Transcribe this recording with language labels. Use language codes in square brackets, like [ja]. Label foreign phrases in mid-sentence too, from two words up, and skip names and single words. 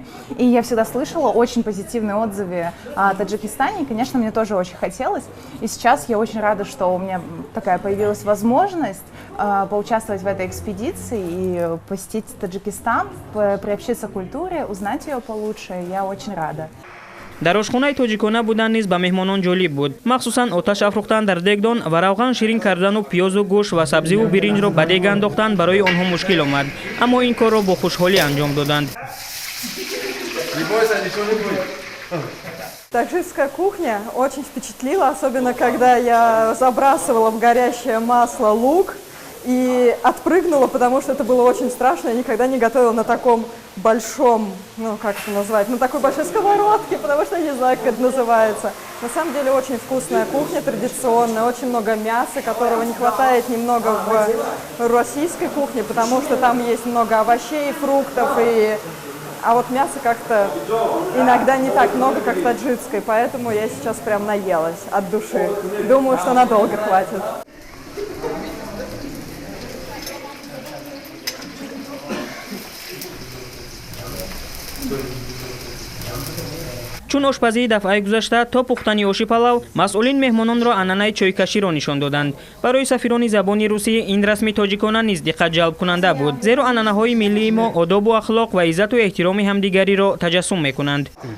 [ru] И я всегда слышала очень позитивные отзывы о Таджикистане, и, конечно, мне тоже очень хотелось. И сейчас я очень рада, что у меня такая появилась возможность поучаствовать в этой экспедиции и посетить Таджикистан, приобщиться к культуре, узнать ее получше. Я очень рада. [tg] дар ошхонаи тоҷикона будан низ ба меҳмонон ҷолиб буд. махсусан оташ афрохтан дар дегдон ва равған ширин кардану пиёзу гӯшт ва сабзиву биринҷро ба дег андохтан барои онҳо мушкил омад, аммо ин корро бо хушҳолӣ анҷом доданд. [ru] Таджикская кухня очень впечатлила, особенно когда я забрасывала в горящее масло лук и отпрыгнула, потому что это было очень страшно. Я никогда не готовила на таком большом, как это назвать, на такой большой сковородке, потому что я не знаю, как это называется. На самом деле очень вкусная кухня, традиционная, очень много мяса, которого не хватает немного в российской кухне, потому что там есть много овощей, фруктов, а вот мяса как-то иногда не так много, как в таджикской, поэтому я сейчас прям наелась от души. Думаю, что надолго хватит. [tg] чун ошпазии дафъаи гузашта то пухтани оши палав, масъулин меҳмононро анъанаи чойкаширо нишон доданд. барои сафирони забони русӣ ин расми тоҷикона низ диққат ҷалбкунанда буд, зеро анъанаҳои миллии мо одобу ахлоқ ва иззату эҳтироми ҳамдигариро таҷассум мекунанд.